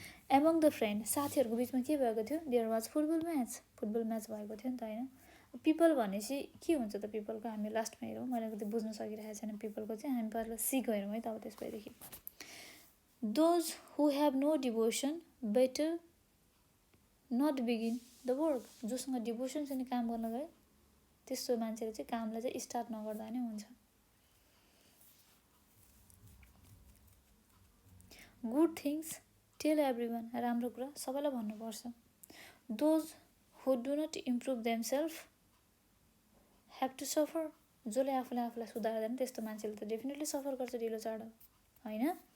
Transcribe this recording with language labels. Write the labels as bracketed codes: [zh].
[en] among the friend, [ne] साथीहरूको बिचमा के भएको थियो, [en] there was football match [ne] भएको थियो नि त, होइन। पिपल भनेपछि के हुन्छ त, पिपलको हामी लास्टमा हेरौँ, मैले त बुझ्न सकिरहेको छैन पिपलको चाहिँ, हामी पहिला सीको हेरौँ है त। [en] अब त्यसपछि those who have no devotion better not begin the work. [ne] जोसँग डिभोसन छैन काम गर्न गए त्यस्तो मान्छेले चाहिँ कामलाई चाहिँ स्टार्ट नगर्दा नै हुन्छ। [en] good things tell everyone, [ne] राम्रो कुरा सबैलाई भन्नुपर्छ. [en] those who do not improve themself have to suffer, [ne] जसले आफूलाई सुधार्दैन त्यस्तो मान्छेले त डेफिनेटली सफर गर्छ ढिलो चाँडो होइन.